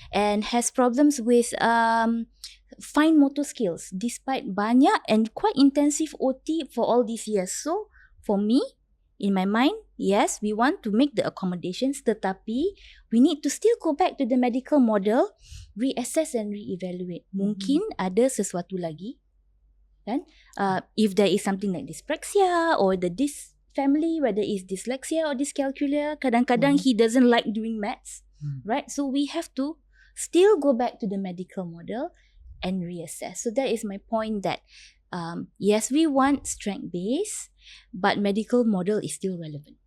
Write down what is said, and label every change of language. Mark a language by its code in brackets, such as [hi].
[en] And has problems with fine motor skills despite banyak and quite intensive OT for all these years. So for me, in my mind, yes, we want to make the accommodations, tetapi we need to still go back to the medical model, reassess and reevaluate. [ms] Mungkin ada sesuatu lagi, kan? [en] If there is something like dyspraxia or this family, whether it's dyslexia or dyscalculia, kadang-kadang he doesn't like doing maths, right? So we have to still go back to the medical model and reassess. So that is my point that yes, we want strength-based, but medical model is still relevant.